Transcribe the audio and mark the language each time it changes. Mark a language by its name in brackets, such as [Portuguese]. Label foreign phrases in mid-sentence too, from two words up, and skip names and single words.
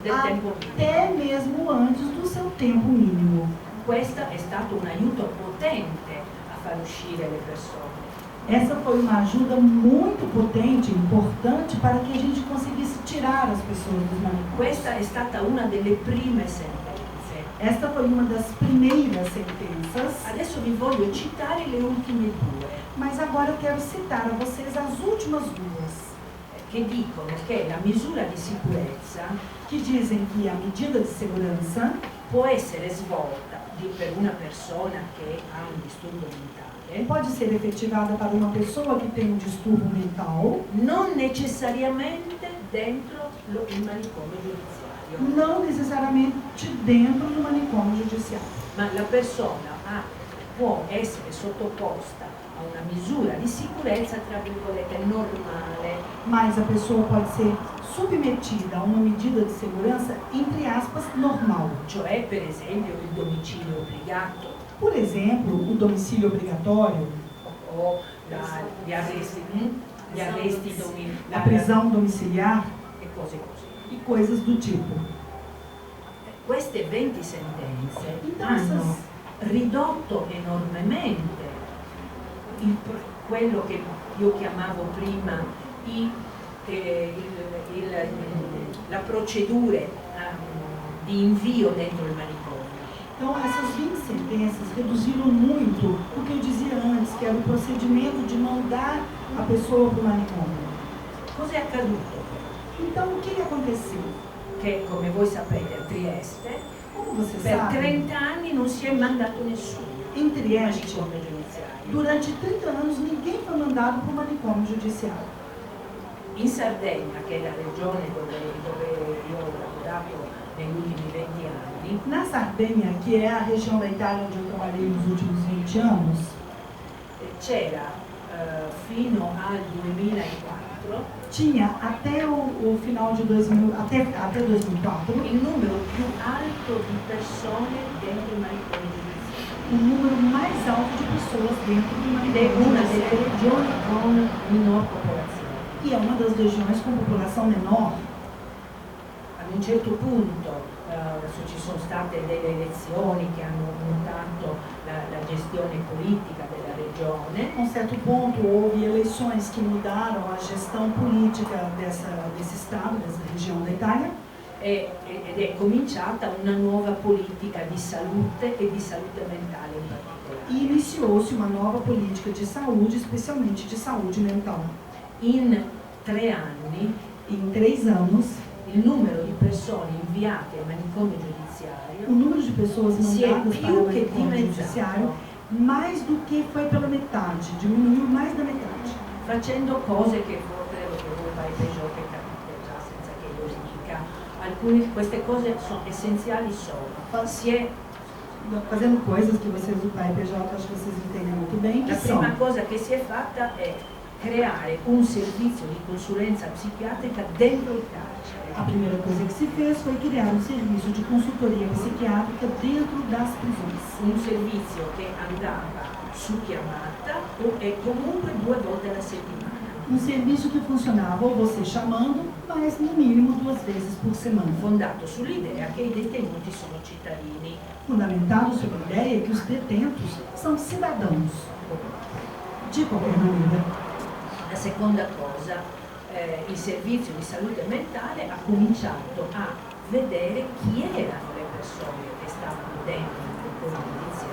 [Italian] del tempo [Portuguese] até mesmo antes do seu tempo mínimo. [Italian] Questo è stato un aiuto potente a far uscire le persone. [Portuguese] Essa foi uma ajuda muito potente, importante, para que a gente conseguisse tirar as pessoas dos manicômios. [Italian] Questa è stata una delle prime sentenze. [Portuguese] Esta foi uma das primeiras sentenças. [Italian] Adesso vi voglio citare le ultime due, [Portuguese] Mas agora eu quero citar a vocês as últimas duas, [Italian] che dicono che la misura di sicurezza [Portuguese] que dizem que a medida de segurança [Italian] può essere svolta per una persona che ha un disturbo mentale, [Portuguese] pode ser efetivada para uma pessoa que tem um distúrbio mental, [Italian] non necessariamente dentro il manicomio giudiziario, [Portuguese] não necessariamente dentro do manicômio judiciário. [Italian] ma la persona può essere sottoposta a una misura di sicurezza, tra virgolette, normale, [Portuguese] Mas a pessoa pode ser submetida a uma medida de segurança, entre aspas, normal. [Italian] cioè per esempio il domicilio obbligato [Portuguese] Por exemplo, o domicílio obrigatório, [Italian] o gli arresti [Portuguese] a prisão domiciliar [Italian] e cose così. [Portuguese] e coisas do tipo. [Italian] Queste 20 sentenze [Portuguese] Então, [Italian] hanno ridotto enormemente quello che io chiamavo prima la procedure di invio dentro il manicomio. [Portuguese] Então, essas 20 sentenças reduziram muito o que eu dizia antes, que era o procedimento de mandar a pessoa para o manicômio. [Italian] Cosa è accaduto? [Portuguese] Então, o que aconteceu? [Italian] Che, come voi sapete, a Trieste [Portuguese] Como você [Italian] per [Portuguese] sabe, [Italian] 30 anni non si è mandato nessuno [Portuguese] em Trieste, [Italian] manicomio giudiziario. [Portuguese] durante 30 anos, ninguém foi mandado para o manicômio judiciário. [Italian] In Sardegna, che è la regione dove io ho lavorato negli ultimi 20 anni, [Portuguese] Na Sardenha, que é a região da Itália onde eu trabalhei nos últimos 20 anos, [Italian] c'era fino al 2004 [Portuguese] tinha até o final de 2000, até 2004, [Italian] il numero più alto di persone dentro il manicomio giudiziario. [Portuguese] o número mais alto de pessoas dentro do [Italian] Ed è [Portuguese] manicômio [Italian] una delle [Portuguese] judiciário. [Italian] regioni con minor popolazione. [Portuguese] E é uma das regiões com população menor. [Italian] Ad un certo punto ci sono state delle elezioni che hanno mutato la gestione politica della regione. [Portuguese] A um certo ponto, houve eleições que mudaram a gestão política desse estado, dessa região da Itália, [Italian] Ed è cominciata una nuova politica di salute e di salute mentale in particolare. [Portuguese] e iniciou-se uma nova política de saúde, especialmente de saúde mental. [Italian] In 3 anni [Portuguese] Em 3 anos, [Italian] il numero di persone inviate al manicomio [Portuguese] o [Italian] giudiziario [Portuguese] número de pessoas [Italian] si è [Portuguese] mandadas para o [Italian] più che [Portuguese] manicômio judiciário, [Italian] dimezzato, [Portuguese] mais do que foi pela metade, diminuiu mais da metade. [Italian] facendo cose che credo che voi vai peggio che capite già senza che io dica. Queste cose sono essenziali si è [Portuguese] Fazendo coisas que vocês do PAI-PJ, acho que vocês entendem muito bem, que [Italian] La [Portuguese] são: [Italian] prima cosa che si è fatta è creare un servizio di consulenza psichiatrica dentro il carcere. [Portuguese] a primeira coisa que se fez foi criar um serviço de consultoria psiquiátrica dentro das prisões. [Italian] Un servizio che andava su chiamata e comunque 2 volte alla settimana. [Portuguese] Um serviço que funcionava ou você chamando, mas no mínimo 2 vezes por semana. [Italian] Fondato sull'idea che i detenuti sono cittadini. [Portuguese] Fundamentado sobre a ideia que os detentos são cidadãos. De qualquer maneira. [Italian] La seconda cosa, il servizio di salute mentale ha cominciato a vedere chi erano le persone che stavano dentro il manicomio giudiziario.